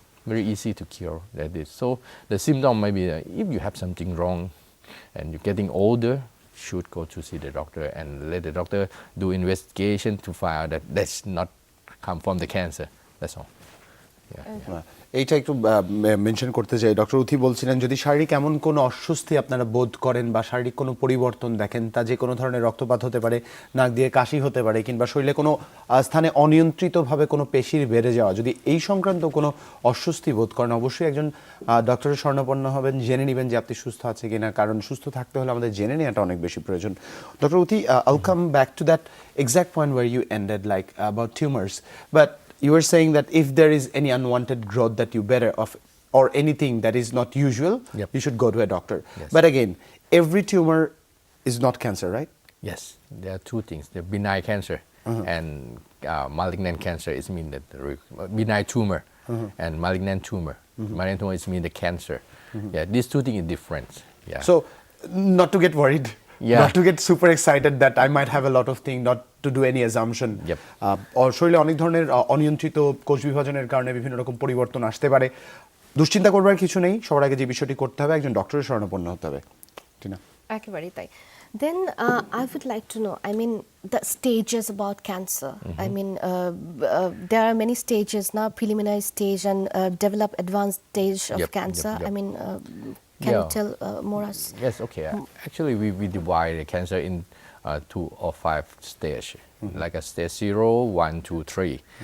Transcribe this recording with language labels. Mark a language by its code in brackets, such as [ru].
[en] Very easy to cure that is. So the symptom might be if you have something wrong and you're getting older, should go to see the doctor and let the doctor do investigation to find out that that's not come from the cancer. That's all. [bn] এইটা একটু mention করতে চাই। Doctor উথি বলছিলেন, যদি শারীরিক এমন কোনো অস্বস্তি আপনারা বোধ করেন বা শারীরিক কোনো পরিবর্তন দেখেন, তা যে কোনো ধরনের রক্তপাত হতে পারে, নাক দিয়ে কাশি হতে পারে, কিংবা শরীরে কোনো স্থানে অনিয়ন্ত্রিতভাবে কোনো পেশির বেড়ে যাওয়া, যদি এই সংক্রান্ত কোনো অস্বস্তি বোধ করেন, অবশ্যই একজন ডক্টরের শরণাপন্ন হবেন, জেনে নেবেন যে আপনি সুস্থ আছে কিনা, কারণ সুস্থ থাকতে হলে আমাদের জেনে নেওয়াটা অনেক বেশি প্রয়োজন। [en] Doctor উথি, I'll come back to that exact point where you ended, like about tumors, but you were saying that if there is any unwanted growth that you better of, or anything that is not usual, Yep. you should go to a doctor. Yes. But again, every tumor is not cancer, right? Yes, there are two things: the benign cancer and malignant cancer. Is mean that the benign tumor and malignant tumor. Malignant tumor is mean the cancer. Yeah, these two things are different. Yeah. So, not to get worried, Yeah. not to get super excited that I might have a lot of things, not to do any assumption. Yep. [bn] শরীরে অনেক ধরনের অনিয়ন্ত্রিত কোষ বিভাজনের কারণে বিভিন্ন রকম পরিবর্তন আসতে পারে। দুশ্চিন্তা করবার কিছু নেই, সবার আগে যে বিষয়টি করতে হবে, একজন ডক্টরের শরণাপন্ন হতে হবে। টিনা? একেবারেই তাই। [en] Then I would like to know, I mean, the stages about cancer. I mean, there are many stages now, preliminary stage and developed advanced stage of Yep, cancer. yep, yep. I mean, can you Yeah. tell more us? Yes, okay. Actually, we divide the cancer in 2 or 5 stages, like a stage 0, 1, 2, 3.